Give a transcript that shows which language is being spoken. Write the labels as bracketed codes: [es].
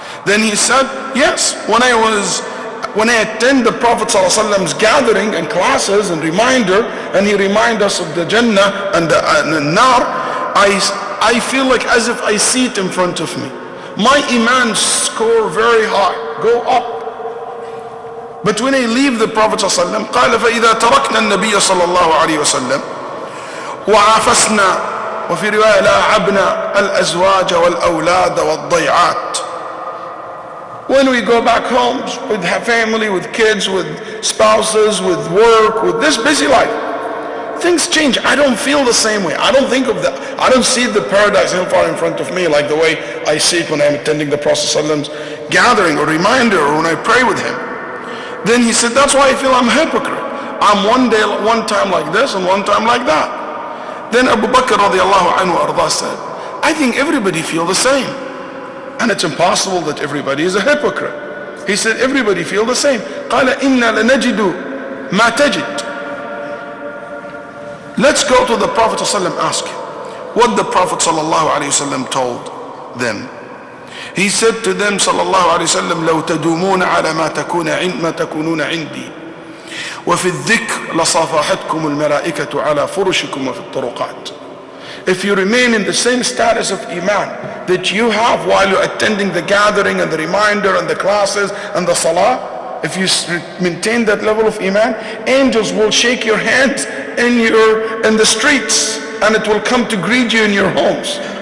[en] Then he said, yes, when I attend the Prophet ﷺ's gathering and classes and reminder, and he reminds us of the Jannah and the Nar, I feel like as if I see it in front of me. My iman score very high, go up. But when I leave the Prophet ﷺ, [ar] قال فإذا تركنا النبي صلى الله عليه وسلم وعافسنا وفي رواية لاعبنا الأزواج والأولاد والضيعات. [en] When we go back home with family, with kids, with spouses, with work, with this busy life, things change. I don't feel the same way. I don't see the paradise in front of me like the way I see it when I'm attending the Prophet ﷺ's gathering or reminder, or when I pray with him. Then he said, that's why I feel I'm a hypocrite. I'm one time like this and one time like that. Then Abu Bakr radiallahu anhu arda said, I think everybody feel the same. And it's impossible that everybody is a hypocrite. He said, everybody feel the same. [ar] قال إنا لنجد ما تجد. [en] Let's go to the Prophet ﷺ, ask him what the Prophet ﷺ told them. He said to them sallallahu alayhi wa sallam, [ar] لو تدومون على ما تكونون عندي وفي الذكر لصافحتكم الملائكة على فرشكم وفي الطرقات. [en] If you remain in the same status of iman that you have while you're attending the gathering and the reminder and the classes and the salah, if you maintain that level of iman, angels will shake your hands in the streets, and it will come to greet you in your homes.